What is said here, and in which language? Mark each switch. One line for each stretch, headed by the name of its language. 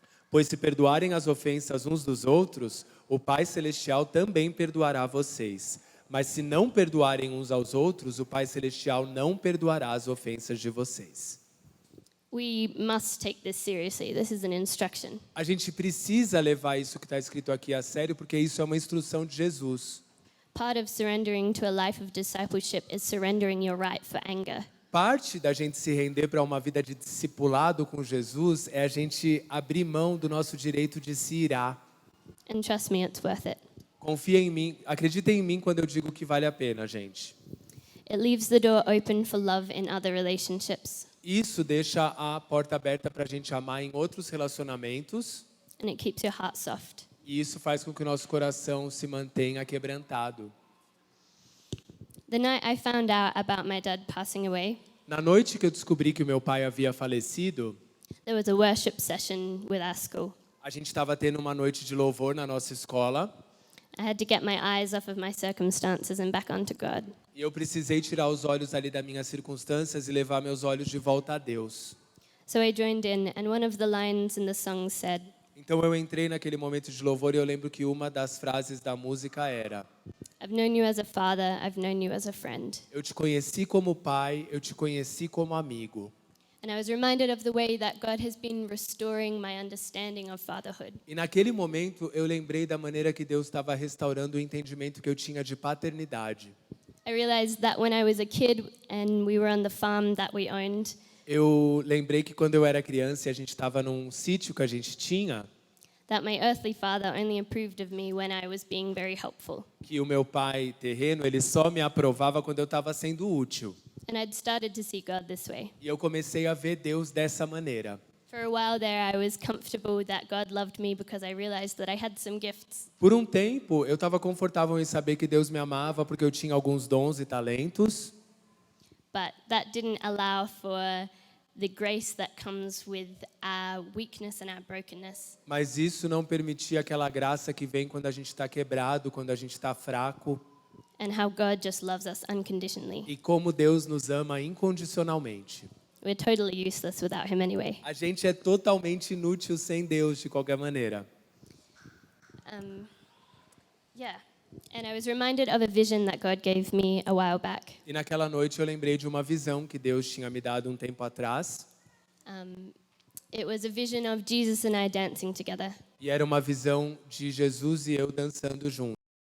Portuguese: Pois se perdoarem as ofensas uns dos outros, o Pai Celestial também perdoará vocês. Mas se não perdoarem uns aos outros, o Pai Celestial não perdoará as ofensas de vocês.
English: We must take this seriously. This is an instruction.
Portuguese: A gente precisa levar isso que está escrito aqui a sério, porque isso é uma instrução de Jesus.
English: Part of surrendering to a life of discipleship is surrendering your right for anger.
Portuguese: Parte da gente se render para uma vida de discipulado com Jesus é a gente abrir mão do nosso direito de se irar.
English: And trust me, it's worth it.
Portuguese: Confia em mim, acredita em mim quando eu digo que vale a pena, gente.
English: It leaves the door open for love in other relationships.
Portuguese: Isso deixa a porta aberta para a gente amar em outros relacionamentos.
English: And it keeps your heart soft.
Portuguese: E isso faz com que o nosso coração se mantenha quebrantado.
English: The night I found out about my dad passing away,
Portuguese: Na noite que eu descobri que o meu pai havia falecido,
English: there was a worship session with our school.
Portuguese: a gente estava tendo uma noite de louvor na nossa escola.
English: I had to get my eyes off of my circumstances and back onto God.
Portuguese: E eu precisei tirar os olhos ali das minhas circunstâncias e levar meus olhos de volta a Deus.
English: So I joined in, and one of the lines in the song said,
Portuguese: Então eu entrei naquele momento de louvor e eu lembro que uma das frases da música era:
English: "I've known you as a father, I've known you as a friend."
Portuguese: Eu te conheci como pai, eu te conheci como amigo.
English: And I was reminded of the way that God has been restoring my understanding of fatherhood.
Portuguese: E naquele momento eu lembrei da maneira que Deus estava restaurando o entendimento que eu tinha de paternidade.
English: I realized that when I was a kid and we were on the farm that we owned,
Portuguese: Eu lembrei que quando eu era criança e a gente estava num sítio que a gente tinha,
English: that my earthly father only approved of me when I was being very helpful.
Portuguese: que o meu pai terreno, ele só me aprovava quando eu estava sendo útil.
English: And I'd started to see God this way.
Portuguese: E eu comecei a ver Deus dessa maneira.
English: For a while there, I was comfortable that God loved me because I realized that I had some gifts.
Portuguese: Por um tempo, eu estava confortável em saber que Deus me amava porque eu tinha alguns dons e talentos.
English: But that didn't allow for the grace that comes with our weakness and our brokenness.
Portuguese: Mas isso não permitia aquela graça que vem quando a gente está quebrado, quando a gente está fraco.
English: And how God just loves us unconditionally.
Portuguese: E como Deus nos ama incondicionalmente.
English: We're totally useless without him anyway.
Portuguese: A gente é totalmente inútil sem Deus, de qualquer maneira.
English: Yeah. And I was reminded of a vision that God gave me a while back.
Portuguese: E naquela noite eu lembrei de uma visão que Deus tinha me dado um tempo atrás.
English: It was a vision of Jesus and I dancing together.
Portuguese: E era uma visão de Jesus e eu dançando juntos.